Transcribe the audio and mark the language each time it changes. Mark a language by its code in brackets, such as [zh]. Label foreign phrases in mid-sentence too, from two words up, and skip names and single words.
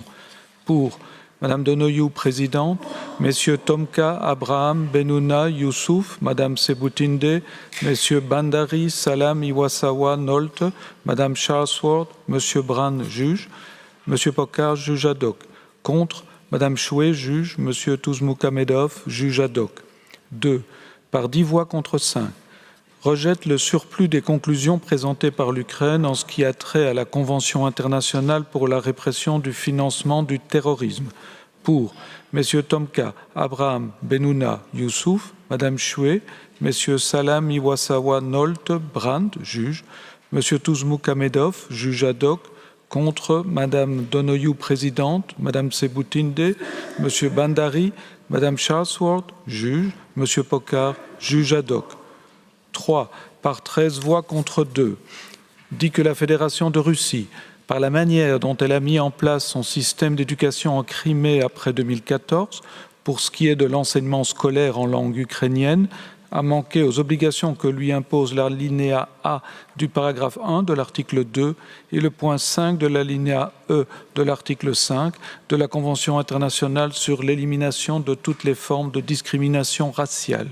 [fr] Pour Madame Donoyou, présidente, Messieurs Tomka, Abraham, Benuna, Youssouf, Madame Sebutinde, Messieurs Bandari, Salam, Iwasawa, Nolte, Madame Charlesworth, Monsieur Brand, juge, Monsieur Pokar, juge [la] ad hoc. [fr] Contre, Madame Chouet, juge, Monsieur Tuzmuhamedov, juge [la] ad hoc. [fr] 2. Par 10 voix contre 5, rejette le surplus des conclusions présentées par l'Ukraine en ce qui a trait à la Convention internationale pour la répression du financement du terrorisme. Pour Messieurs Tomka, Abraham, Benuna, Youssouf, Madame Chouet, Messieurs Salam, Iwasawa, Nolte, Brandt, juge, Monsieur Tuzmuhamedov, juge [la] ad hoc. [fr] Contre, Madame Donoyou, présidente, Madame Sebutinde, Monsieur Bandari, Madame Charlesworth, juge, Monsieur Pokar, juge [la] ad hoc. [fr] 3. Par 13 voix contre 2, dit que la Fédération de Russie, par la manière dont elle a mis en place son système d'éducation en Crimée après 2014, pour ce qui est de l'enseignement scolaire en langue ukrainienne, a manqué aux obligations que lui impose l'alinéa A du paragraphe 1 de l'article 2 et le point 5 de l'alinéa E de l'article 5 de la Convention internationale sur l'élimination de toutes les formes de discrimination raciale.